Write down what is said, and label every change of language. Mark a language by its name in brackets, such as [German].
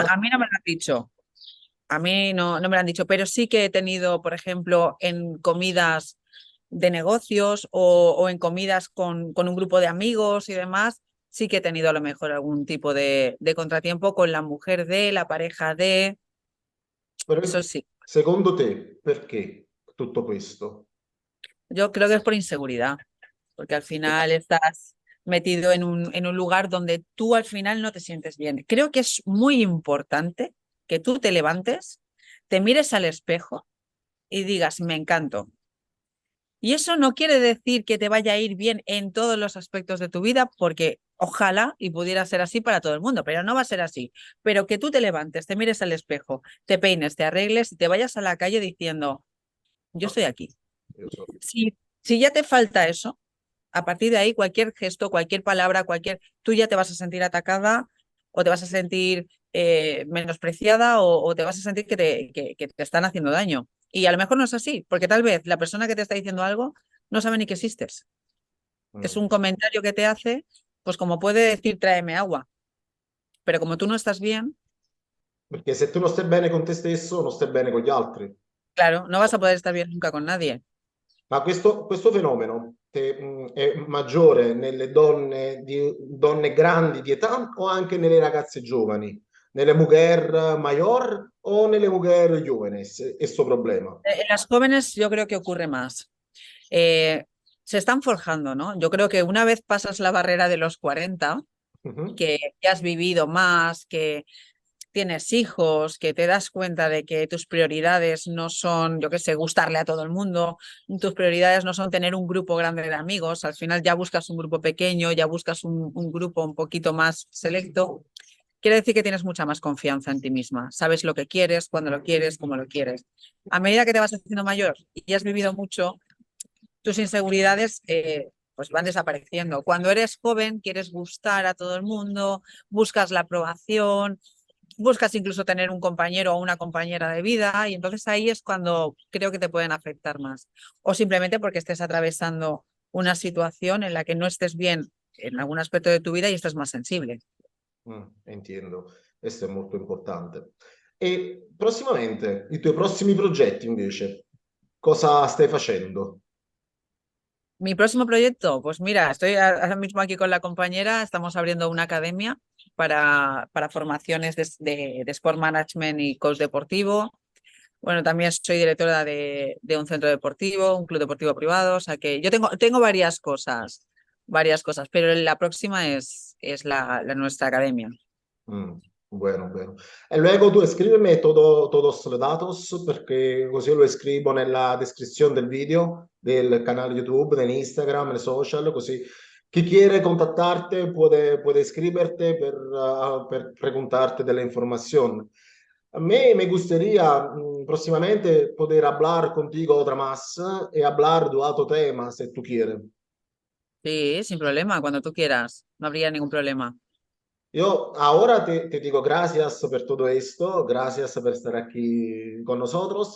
[Spanish] A mí no me lo han dicho, a mí no me lo han dicho, pero sí que he tenido, por ejemplo, en comidas de negocios o en comidas con un grupo de amigos y demás, sí que he tenido a lo mejor algún tipo de contratiempo con la mujer de, la pareja de, eso [Italian] Però, [Spanish] sí. [Italian] secondo te, perché tutto questo? [Spanish] Yo creo que es por inseguridad, porque al final estás metido en un lugar donde tú al final no te sientes bien. Creo que es muy importante que tú te levantes, te mires al espejo y digas, me encanto. Y eso no quiere decir que te vaya a ir bien en todos los aspectos de tu vida, porque ojalá y pudiera ser así para todo el mundo, pero no va a ser así. Pero que tú te levantes, te mires al espejo, te peines, te arregles y te vayas a la calle diciendo, yo No, estoy aquí. [Italian] io so. [Spanish] Si ya te falta eso, a partir de ahí, cualquier gesto, cualquier palabra, tú ya te vas a sentir atacada o te vas a sentir menospreciada o te vas a sentir que te están haciendo daño. Y a lo mejor no es así, porque tal vez la persona que te está diciendo algo no sabe ni que existes. Es Mm. un comentario que te hace, pues como puede decir tráeme agua, pero como tú no estás bien, [Italian] Perché se tu non stai bene con te stesso, non stai bene con gli altri. [Spanish] claro, no vas a poder estar bien nunca con nadie. [Italian] Ma questo fenomeno è maggiore nelle donne grandi di età o anche nelle ragazze giovani? [Spanish] Nelle mujer mayor o nelle mujer jóvenes? [Italian] Questo problema. [Spanish] En las jóvenes yo creo que ocurre más. Eh, Se están forjando, ¿no? Yo creo que una vez pasas la barrera de los 40, Mhm. que ya has vivido más, que tienes hijos, que te das cuenta de que tus prioridades no son, yo qué sé, gustarle a todo el mundo, tus prioridades no son tener un grupo grande de amigos, al final ya buscas un grupo pequeño, ya buscas un grupo un poquito más selecto. Quiere decir que tienes mucha más confianza en ti misma, sabes lo que quieres, cuándo lo quieres, cómo lo quieres. A medida que te vas haciendo mayor y has vivido mucho, tus inseguridades pues van desapareciendo. Cuando eres joven, quieres gustar a todo el mundo, buscas la aprobación, buscas incluso tener un compañero o una compañera de vida, y entonces ahí es cuando creo que te pueden afectar más. O simplemente porque estés atravesando una situación en la que no estés bien en algún aspecto de tu vida y estés más sensible. [Italian] Entiendo, questo è molto importante. E prossimamente, i tuoi prossimi progetti invece, cosa stai facendo? [Spanish] Mi próximo proyecto, pues mira, estoy ahora mismo aquí con la compañera, estamos abriendo una academia para formaciones de Sport Management y coach deportivo. Bueno, también soy directora de un centro deportivo, un club deportivo privado, o sea que yo tengo varias cosas, pero la próxima es la nuestra academia. Mm, bueno, bueno. [Italian] E luego tu scrivimi [Spanish] todos los datos [Italian] perché così lo scrivo nella descrizione del video, del canale YouTube, del Instagram, nei social, così chi [Spanish] quiere contattarte puede escribirte [Italian] per preguntarte delle informazioni. [Spanish] A mí me gustaría próximamente poder hablar contigo otra más y hablar de otro tema, si tú quieres. Sí, sin problema, cuando tú quieras, no habría ningún problema. Yo ahora te digo gracias por todo esto, gracias por estar aquí con nosotros.